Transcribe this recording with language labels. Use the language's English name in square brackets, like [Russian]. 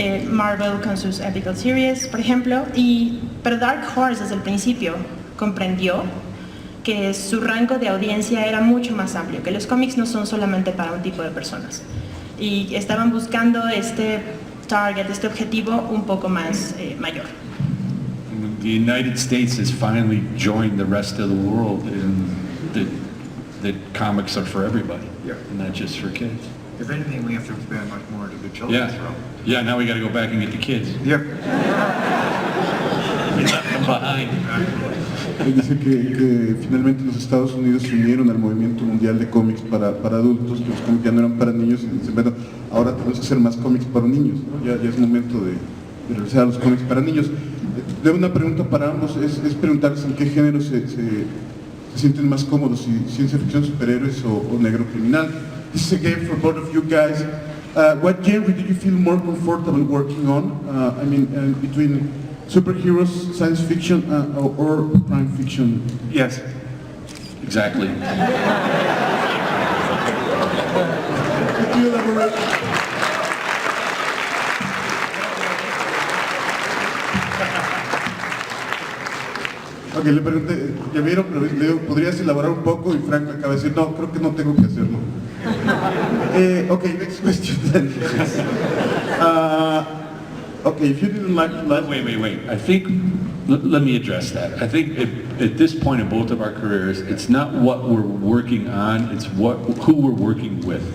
[Spanish] Marvel con sus Epical Series, por ejemplo, pero Dark Horse desde el principio comprendió que su rango de audiencia era mucho más amplio, que los cómics no son solamente para un tipo de personas, y estaban buscando este target, este objetivo un poco más mayor. [English] The United States has finally joined the rest of the world in that comics are for everybody, Yeah. and not just for kids. If anything, we have to expand much more to the children's realm. Yeah, now we got to go back and get the kids. Yep. We left them behind. [Spanish] Él dice que finalmente los Estados Unidos se unieron al movimiento mundial de cómics para adultos, que los cómics ya no eran para niños, y dicen, bueno, ahora tenemos que hacer más cómics para niños, ¿no? Ya es momento de regresar a los cómics para niños. Tengo una pregunta para ambos, es preguntarles en qué género se sienten más cómodos, si ciencia ficción, superhéroes o negro criminal. [English] This is again for both of you guys. What genre do you feel more comfortable working on? I mean, between superheroes, science fiction, or crime fiction? Yes. Exactly. Could you elaborate? [Spanish] Ok, le pregunté, ya vieron, pero le digo, ¿podrías elaborar un poco? Y Frank me acaba de decir, no, creo que no tengo que hacerlo. [English] Okay, next question then. Okay, if you didn't like last... Wait. I think, let me address that. I think at this point in both of our careers, it's not what we're working on, it's who we're working with.